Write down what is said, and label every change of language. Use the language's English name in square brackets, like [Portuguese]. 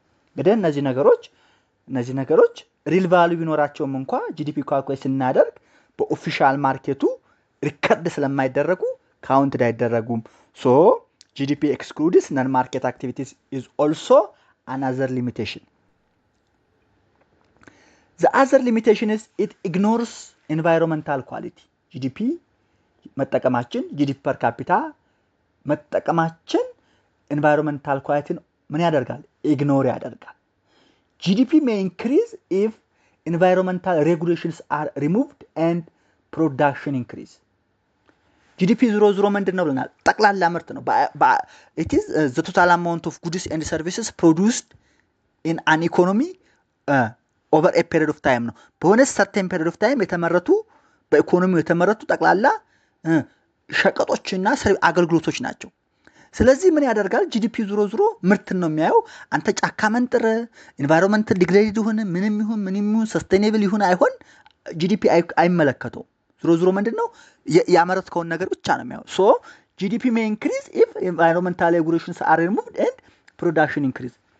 [Amharic] እንግዲህ እነዚህ ነገሮች ሪል ቫልዩ ቢኖራቸውም እንኳ ጂዲፒ ካልኩሌት ስናደርግ በኦፊሻል ማርኬቱ ሪከርድ ስለማይደረጉ ካውንትድ አይደረጉም። ሶ ጂዲፒ [English] excludes non-market activities is also another limitation። The other limitation is it ignores [Amharic] ኢንቫይሮንመንታል ኳሊቲ ጂዲፒ መጠቀማችን ጂዲፒ ፐር ካፒታ መጠቀማችን ኢንቫይሮንመንታል ኳሊቲን ምን ያደርጋል? ኢግኖር ያደርጋል። [English] GDP may increase if environmental regulations are removed and production increase. [Amharic] GDP ዞሮ ምንድን ነው ብለናል? ጠቅላላ ምርት ነው። [English] it is the total amount of goods and services produced in an economy over a period of time [Amharic] ነው። በሆነ certain period of time የተመረቱ በኢኮኖሚው የተመረቱ ጠቅላላ ሸቀጦችና አገልግሎቶች ናቸው። ስለዚህ ምን ያደርጋል? ጂዲፒ ዞሮ ምርትን ነው የሚያየው። አንተ ጫካ መንጥረ ኢንቫይሮንመንት ዲግሬድ ይሁን ምንም ይሁን ሰስቴኔብል ይሁን አይሆን ጂዲፒ አይመለከተው። ዞሮ ምንድነው ያመረትከውን ነገር ብቻ ነው የሚያየው። ሶ ጂዲፒ [English] may increase if environmental regulations are removed and production increase.